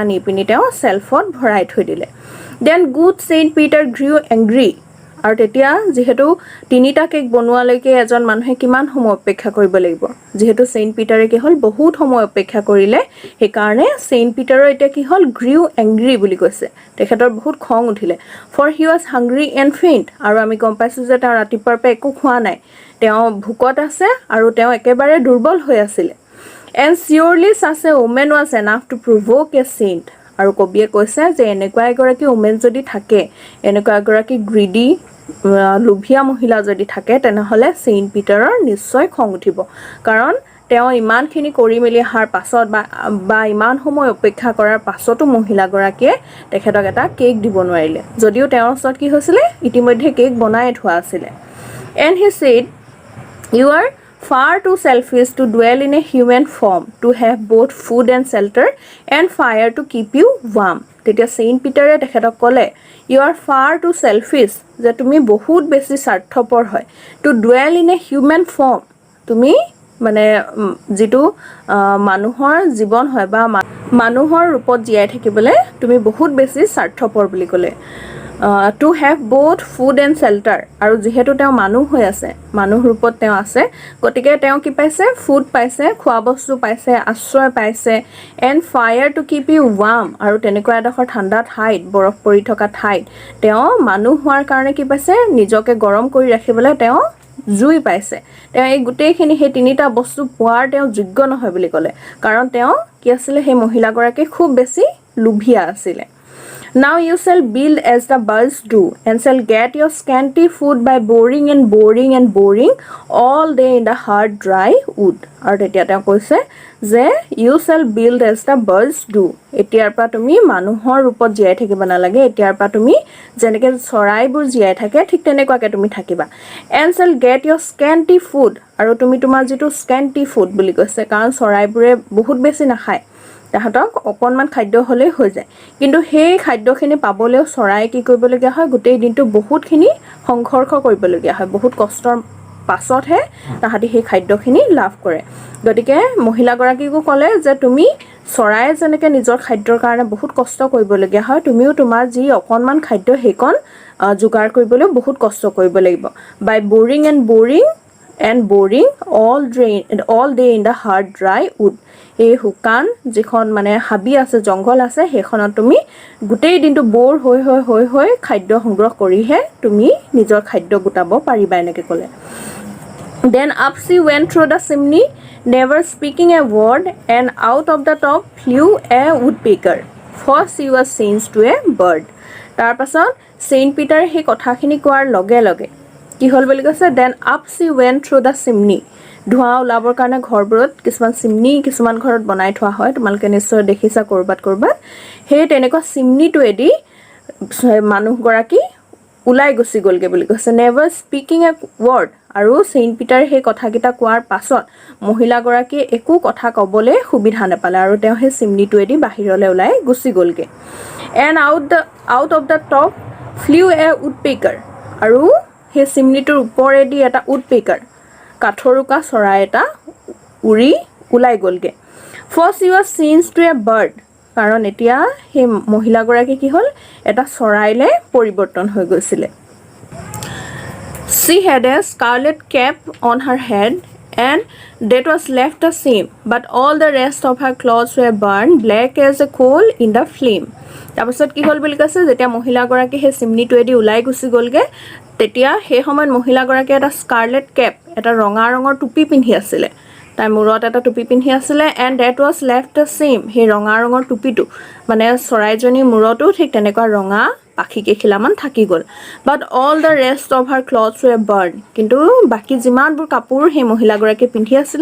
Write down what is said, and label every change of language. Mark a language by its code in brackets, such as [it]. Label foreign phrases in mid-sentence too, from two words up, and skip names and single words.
[as] নি পিনি তেওঁ শেলফত ভৰাই থৈ দিলে [en] then good Saint Peter grew angry [as] আৰু তেতিয়া যেহেতু তিনিটা কেক বনোৱালৈকে এজন মানুহে কিমান সময় অপেক্ষা কৰিব লাগিব যেহেতু সেইন্ট পিটাৰে কি হল বহুত সময় অপেক্ষা কৰিলে হে কাৰণে সেইন্ট পিটাৰৰ এটা কি হল [en] grew angry [as] বুলি কৈছে তেখেতৰ বহুত খং উঠিলে [en] for he was hungry and faint [as] আৰু আমি গম পাইছো যে তেওঁ ৰাতিপুৱাৰ পৰা একো খোৱা নাই তেওঁ ভুকত আছে আৰু তেওঁ একেবাৰে দুৰ্বল হৈ আছিল [en] and surely such a woman was enough to provoke a saint [as] আৰু কবিয়ে কৈছে যে এনেকুৱা এগৰাকী ওমেন যদি থাকে এনেকুৱা এগৰাকী গ্ৰিডি লোভিয়া মহিলা যদি থাকে তেনেহলে সেইন্ট পিটাৰৰ নিশ্চয় খং উঠিব কাৰণ তেওঁ ইমানখিনি কৰি মেলিহাৰ পাছত বা ইমান সময় অপেক্ষা কৰাৰ পাছতো মহিলাগৰাকীয়ে তেখেতক এটা কেক দিব নোৱাৰিলে যদিও তেওঁৰ ওচৰত কি হৈছিলে ইতিমধ্যে কেক বনাই থোৱা আছিল [en] and he said you are far too selfish to dwell in a human form to have both food and shelter and fire to keep you warm [as] তেতিয়া সেইন্ট পিটাৰে তেখেতক ক'লে [en] you are far too selfish [as] যে তুমি বহুত বেছি স্বাৰ্থপৰ হয় [en] to dwell in a human form [as] তুমি মানে যেটো মানুহৰ জীৱন হয় বা মানুহৰ ৰূপত জীয়াই থাকিবলৈ তুমি বহুত বেছি স্বাৰ্থপৰ বুলি ক'লে [en] to have both food and shelter [as] আৰু যেহেতু তেওঁ মানুহ হৈ আছে মানুহ ৰূপত তেওঁ আছে গতিকে তেওঁ কি পাইছে ফুড পাইছে খোৱা বস্তু পাইছে আশ্ৰয় পাইছে [en] and fire to keep you warm [as] আৰু তেনেকুৱা এডখৰ ঠাণ্ডা ঠাইত বৰফ পৰি থকা ঠাইত তেওঁ মানুহ হোৱাৰ কাৰণে কি পাইছে নিজকে গৰম কৰি ৰাখিবলৈ তেওঁ জুই পাইছে তেওঁ এই গুটেইখিনি হে তিনিটা বস্তু পোৱাৰ তেওঁ যোগ্য নহয় বুলি ক'লে কাৰণ তেওঁ কি আছিল হে মহিলাগৰাকী খুব বেছি লোভিয়া আছিল [en] Now you shall build as the birds do and shall get your scanty food by boring all day in the hard dry wood. [as] আৰু তেতিয়া তেওঁ কৈছে যে [en] you shall build as the birds do. [as] এতিয়াৰ পৰা তুমি মানুহৰ ৰূপত জীয়াই থাকিব নালাগে এতিয়াৰ পৰা তুমি যেনেকৈ চৰাইবোৰ জীয়াই থাকে ঠিক তেনেকুৱাকৈ তুমি থাকিবা [en] and shall get your scanty food [as] আৰু তুমি তোমাৰ যেটো [en] scanty food [as] বুলি কৈছে কাৰণ চৰাইবোৰে বহুত বেছি নাখায় তাহাঁতক অকণমান খাদ্য হ'লেই হৈ যায় কিন্তু সেই খাদ্যখিনি পাবলৈও চৰাই কি কৰিবলগীয়া হয় গোটেই দিনটো বহুতখিনি সংঘৰ্ষ কৰিবলগীয়া হয় বহুত কষ্টৰ পাছতহে তাহাঁতি সেই খাদ্যখিনি লাভ কৰে গতিকে মহিলাগৰাকীকো ক'লে যে তুমি চৰাই যেনেকৈ নিজৰ খাদ্যৰ কাৰণে বহুত কষ্ট কৰিবলগীয়া হয় তুমিও তোমাৰ যি অকণমান খাদ্য সেইকণ যোগাৰ কৰিবলৈ বহুত কষ্ট কৰিব লাগিব [en] by boring all day in the hard dry wood [as] এই শুকান যিখন মানে হাবি আছে জংঘল আছে সেইখনত তুমি গোটেই দিনটো বৰ হৈ খাদ্য সংগ্ৰহ কৰিহে তুমি নিজৰ খাদ্য গোটাব পাৰিবা এনেকৈ ক'লে [en] Then up she went through the chimney, never speaking a word, and out of the top flew a woodpecker, for she was changed to a bird. [as] তাৰ পাছত Saint Peter সেই কথাখিনি কোৱাৰ লগে লগে কি হ'ল বুলি কৈছে [en] then up she went through the chimney. [as] ধোঁৱা ওলাবৰ কাৰণে ঘৰবোৰত কিছুমান চিমনি কিছুমান ঘৰত বনাই থোৱা হয় তোমালোকে নিশ্চয় দেখিছা কৰবাত সেই তেনেকুৱা চিমনিটোৱেদি মানুহগৰাকী উলাই গুচি গ'লগে বুলি কৈছে [en] never speaking a word [as] আৰু চেইণ্ট পিটাৰ সেই কথাকেইটা কোৱাৰ পাছত মহিলাগৰাকীয়ে একো কথা ক'বলৈ সুবিধা নাপালে আৰু তেওঁ সেই চিমনিটোৱেদি বাহিৰলৈ ওলাই গুচি গ'লগে [en] and out of the top flew a woodpecker [as] আৰু সেই চিমনিটোৰ ওপৰেদি এটা উডপেকাৰ কাঠৰুকা চৰাই এটা উৰি ওলাই গ'লগে [en] for she was changed to a bird [as] কাৰণ এতিয়া সেই মহিলাগৰাকী কি হ'ল এটা চৰাইলে পৰিৱৰ্তন হৈ গৈছিলে [en] She had a scarlet cap on her head and that was left the same but all the rest of her clothes were burned black as a coal in the flame [as] তাৰপিছত কি হ'ল বুলি কৈছে যেতিয়া মহিলাগৰাকী সেই চিমনিটোৱেদি ওলাই গুচি গ'লগে তেতিয়া সেই সময়ত মহিলাগৰাকী এটা [en] scarlet cap [as] এটা ৰঙা ৰঙৰ টুপি পিন্ধি আছিলে তাই মূৰত এটা টুপি পিন্ধি আছিলে [en] and that was left the same [as] সেই ৰঙা ৰঙৰ টুপিটো মানে চৰাইজনীৰ মূৰতো ঠিক তেনেকুৱা ৰঙা পাখি কেইখিলামান থাকি গ'ল [en] but all the rest of her clothes were burn [as] কিন্তু বাকী যিমানবোৰ কাপোৰ সেই মহিলাগৰাকীয়ে পিন্ধি আছিলে